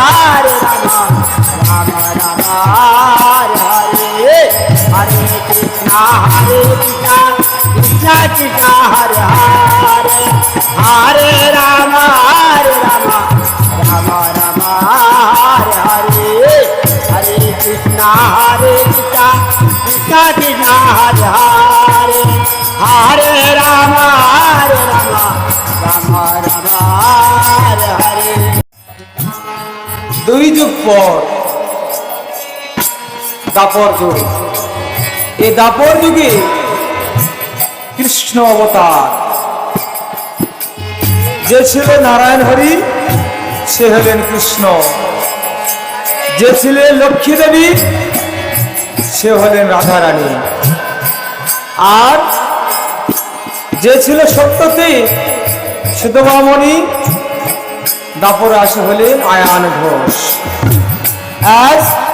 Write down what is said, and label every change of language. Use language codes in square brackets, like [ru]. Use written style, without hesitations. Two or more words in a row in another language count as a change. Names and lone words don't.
[sa] Rama Hare Hare Hare Krishna Krishna Krishna Hare Hare Hare Rama Rama Hare Hare Hare Krishna Krishna Krishna Hare Hare Hare Rama Rama Hare Hare [bn] দুই যুগ পর দাপর যুগ এই দাপর যুগে কৃষ্ণ অবতার যে ছিলেন নারায়ণ হরি সে হলেন কৃষ্ণ যে ছিলেন লক্ষ্মী দেবী সে হলেন রাধারানী আর যে ছিল সত্যতে সুধমামণি দাপরে আসে হলেন আয়ান ঘোষ আজ